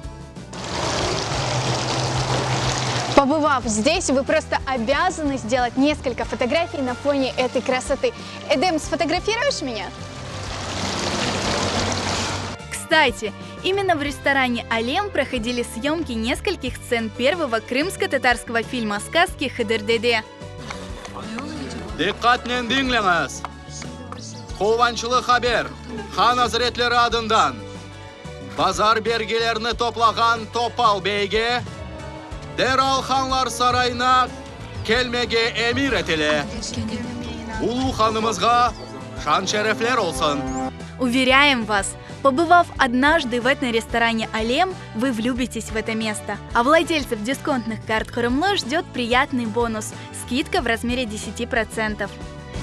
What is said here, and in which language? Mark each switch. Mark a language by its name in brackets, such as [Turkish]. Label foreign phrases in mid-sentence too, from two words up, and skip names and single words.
[Russian] Побывав здесь, вы просто обязаны сделать несколько фотографий на фоне этой красоты. Эдем, сфотографируешь меня? Кстати, именно в ресторане «Алем» проходили съемки нескольких сцен первого крымско-татарского фильма сказки «Хыдыр-деде». [Crimean Tatar] Kovançılı haber, Han Hazretleri adından pazar belgelerini toplagan Topal Bey'ge derhal Hanlar Sarayı'na gelmege emir etile. Ulu hanımızga şan şerefler olsun. [Russian] Уверяем вас, побывав однажды в этно-ресторане «Алем», вы влюбитесь в это место. А владельцев дисконтных карт «Хурымлы» ждет приятный бонус – скидка в размере 10%.